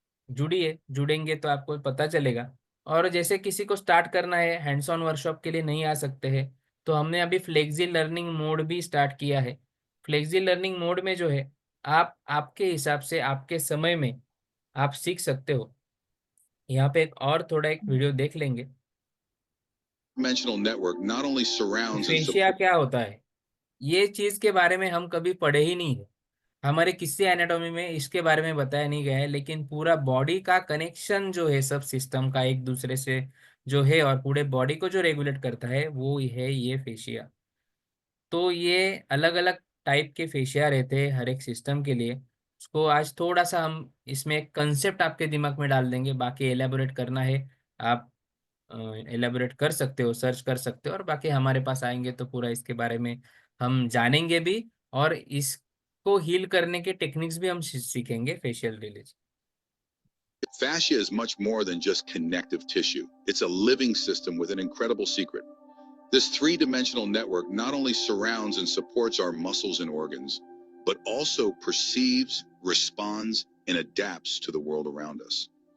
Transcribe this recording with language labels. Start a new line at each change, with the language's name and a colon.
Hindi: जुड़िए, जुड़ेंगे तो आपको पता चलेगा। और जैसे किसी को स्टार्ट करना है, हैंड्स ऑन वर्कशॉप के लिए नहीं आ सकते हैं, तो हमने अभी फ्लेक्सी लर्निंग मोड भी स्टार्ट किया है। फ्लेक्सी लर्निंग मोड में जो है, आप आपके हिसाब से आपके समय में आप सीख सकते हो। यहाँ पे एक और थोड़ा एक वीडियो देख लेंगे।
English: Dimensional network not only surrounds and
Hindi: fascia
English: supports
Hindi: क्या होता है, ये चीज के बारे में हम कभी पढ़े ही नहीं है। हमारे किसी एनाटॉमी में इसके बारे में बताया नहीं गया है, लेकिन पूरा बॉडी का कनेक्शन जो है सब सिस्टम का एक दूसरे से जो है, और पूरे बॉडी को जो रेगुलेट करता है वो है ये फेशिया। तो ये अलग अलग टाइप के फेशिया रहते हैं हर एक सिस्टम के लिए। उसको आज थोड़ा सा हम इसमें एक कंसेप्ट आपके दिमाग में डाल देंगे, बाकी एलेबोरेट करना है आप एलेबोरेट कर सकते हो, सर्च कर सकते हो, और बाकी हमारे पास आएंगे तो पूरा इसके बारे में हम जानेंगे भी, और इसको हील करने के टेक्निक्स भी हम सीखेंगे facial release.
English: Fascia is much more than just connective tissue. It's a living system with an incredible secret. This three-dimensional network not only surrounds and supports our muscles and organs, but also perceives, responds, and adapts to the world around us.